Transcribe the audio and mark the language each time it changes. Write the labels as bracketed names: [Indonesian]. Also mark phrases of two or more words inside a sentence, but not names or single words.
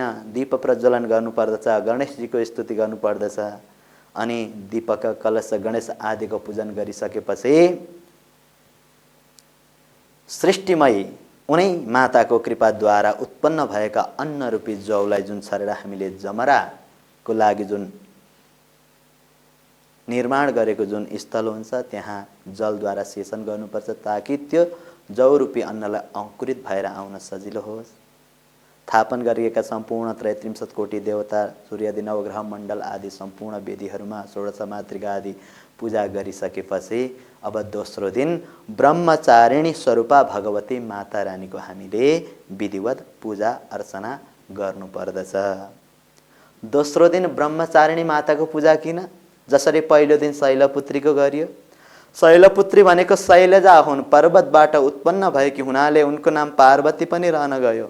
[Nepali] दीप प्रज्वलन गर्नुपर्दछ, गणेशजीको स्तुति गर्नुपर्दछ अनि दीपक, कलश, गणेश आदिको पूजन गरिसकेपछि सृष्टिमयी उनै माताको कृपाद्वारा उत्पन्न भएका अन्न रूपी जौलाई जुन छरेर हामीले जमराको लागि जुन निर्माण गरेको जुन स्थल हुन्छ त्यहाँ जलद्वारा सेचन गर्नुपर्छ ताकि त्यो जौ रूपी अन्नलाई अङ्कुरित भएर आउन सजिलो होस्। स्थापन गरिएका सम्पूर्ण 33 कोटी देवता, सूर्यादि नवग्रह मण्डल आदि सम्पूर्ण वेदीहरूमा षोडश मातृका आदि पूजा गरिसकेपछि अब दोस्रो दिन ब्रह्मचारिणी स्वरूपा भगवती माता रानीको हामीले विधिवत पूजा अर्चना गर्नुपर्दछ। दोस्रो दिन ब्रह्मचारिणी माताको पूजा किन? जसरी पहिलो दिन शैलपुत्रीको गरियो। शैलपुत्री भनेको शैलजा हुन्, पर्वतबाट उत्पन्न भएकी हुनाले उनको नाम पार्वती पनि रहन गयो।